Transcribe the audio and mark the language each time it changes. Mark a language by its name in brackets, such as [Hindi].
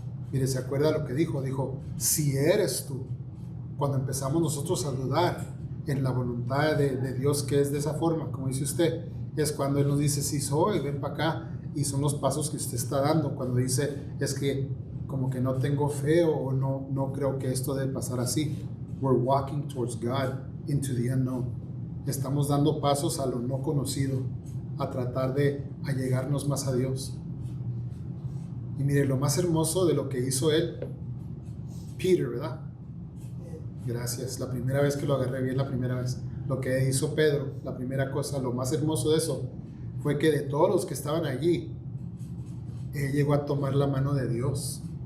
[Spanish] Mire, ¿se acuerda lo que dijo? Dijo, si eres tú. Cuando empezamos nosotros a dudar en la voluntad de Dios, que es de esa forma, como dice usted, es cuando Él nos dice, sí soy, ven para acá. Y son los pasos que usted está dando. Cuando dice, es que como que no tengo fe o no creo que esto debe pasar así. [English] We're walking towards God into the unknown. [Spanish] Estamos dando pasos a lo no conocido, a tratar de allegarnos más a Dios. Y mire, lo más hermoso de lo que hizo él, Peter, ¿verdad? Gracias, la primera vez que lo agarré bien, la primera vez. Lo que hizo Pedro, la primera cosa, lo más hermoso de eso, fue que de todos los que estaban allí, él llegó a tomar la mano de Dios.